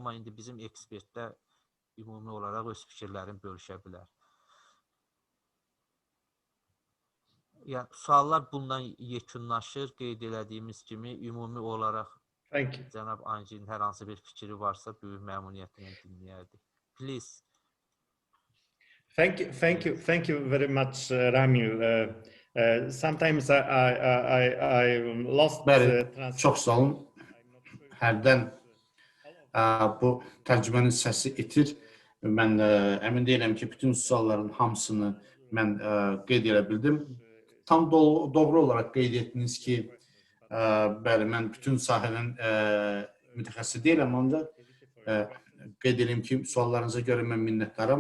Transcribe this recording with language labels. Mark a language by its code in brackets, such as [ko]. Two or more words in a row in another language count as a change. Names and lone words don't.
[az] Amma indi bizim ekspertdə ümumi olaraq öz fikirlərini bölüşə bilər. Yəni, suallar bundan yekunlaşır. Qeyd elədiyimiz kimi, ümumi olaraq cənab Anjinin hər hansı bir fikri varsa, böyük məmnuniyyətlə dinləyərdik. [en] Please. Thank you very much, Ramil. Sometimes I lost [az] çox sağ olun. Hərdən bu tərcümənin səsi itir. Mən əmin deyirəm ki, bütün sualların hamısını mən qeyd edə bildim. Tam doğru olaraq qeyd etdiniz ki, bəli, mən bütün sahənin mütəxəssisi deyiləm, ancaq qeyd edeyim ki, suallarınıza görə mən minnətdaram.